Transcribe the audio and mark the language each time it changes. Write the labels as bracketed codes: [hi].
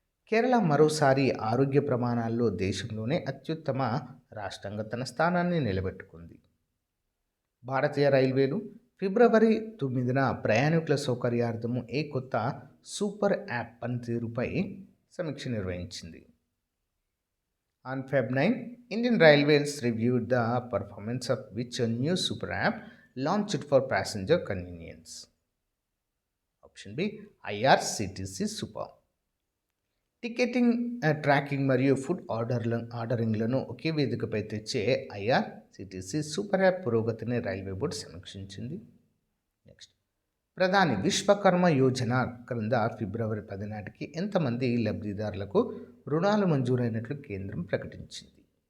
[te] కేరళ మరోసారి ఆరోగ్య ప్రమాణాల్లో దేశంలోనే అత్యుత్తమ రాష్ట్రంగా తన స్థానాన్ని నిలబెట్టుకుంది. భారతీయ రైల్వేలు ఫిబ్రవరి 9న ప్రయాణికుల సౌకర్యార్థము ఏ కొత్త సూపర్ యాప్ పనితీరుపై సమీక్ష నిర్వహించింది? [en] On Feb 9, Indian Railways reviewed the performance of which a new super app launched for passenger convenience? Option B, IRCTC Super. [te] Ticketing, tracking మరియు ఫుడ్ ఆర్డరింగ్లను ఒకే వేదికపై తెచ్చే ఐఆర్సిటిసి సూపర్ యాప్ పురోగతిని రైల్వే బోర్డు సమీక్షించింది. నెక్స్ట్, ప్రధాని విశ్వకర్మ యోజన క్రింద ఫిబ్రవరి 10 నాటికి ఎంతమంది లబ్ధిదారులకు రుణాలు మంజూరైనట్లు కేంద్రం ప్రకటించింది?